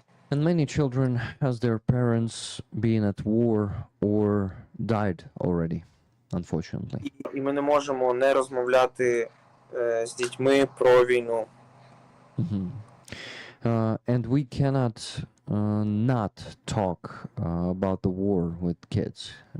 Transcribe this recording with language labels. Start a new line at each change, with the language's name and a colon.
English: And many children has their parents been at war or died already, unfortunately.
Ukrainian: І ми не можемо не розмовляти з дітьми про війну.
English: And we cannot not talk about the war with kids.